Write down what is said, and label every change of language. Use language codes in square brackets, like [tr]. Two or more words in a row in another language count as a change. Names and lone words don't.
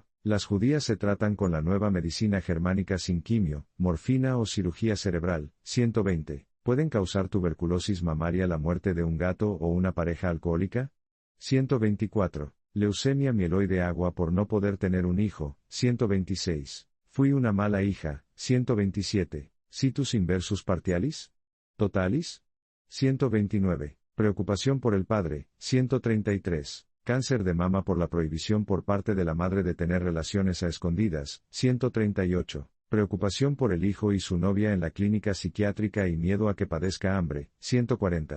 [es] Las judías se tratan con la nueva medicina germánica sin quimio, morfina o cirugía cerebral. 120. ¿Pueden causar tuberculosis mamaria la muerte de un gato o una pareja alcohólica? 124. Leucemia mieloide agua por no poder tener un hijo. 126. Fui una mala hija. 127. [la] Situs inversus partialis? [es] Totalis? 129. Preocupación por el padre. 133. Cáncer de mama por la prohibición por parte de la madre de tener relaciones a escondidas. 138. Preocupación por el hijo y su novia en la clínica psiquiátrica y miedo a que padezca hambre. 140.